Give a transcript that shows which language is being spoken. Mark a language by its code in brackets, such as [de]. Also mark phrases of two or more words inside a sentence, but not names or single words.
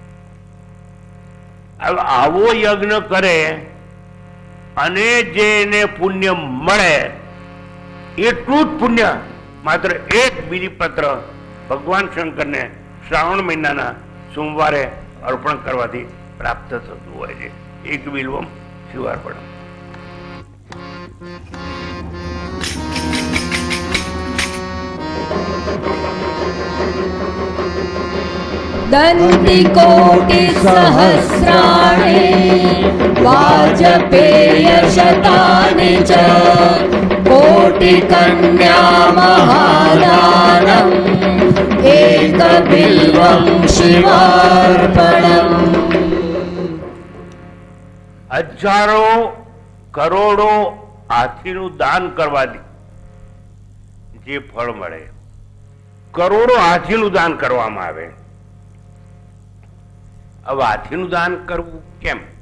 [gu] હવે આવો યજ્ઞ કરે અને જે એને પુણ્ય મળે એટલું જ પુણ્ય માત્ર એક બીલીપત્ર ભગવાન શંકરને શ્રાવણ મહિનાના સોમવારે અર્પણ કરવાથી પ્રાપ્ત થતું હોય છે. [sa] एक बिल्वम् शिवार्पणम्. दन्तिकोटिसहस्राणि वाजपेयशतानि च कोटिकन्या महादानम् एकबिल्वं शिवार्पणम्. [gu] હજારો કરોડો હાથીનું દાન કરવાથી જે ફળ મળે, કરોડો હાથીનું દાન કરવામાં આવે. હવે હાથીનું દાન કરવું કેમ?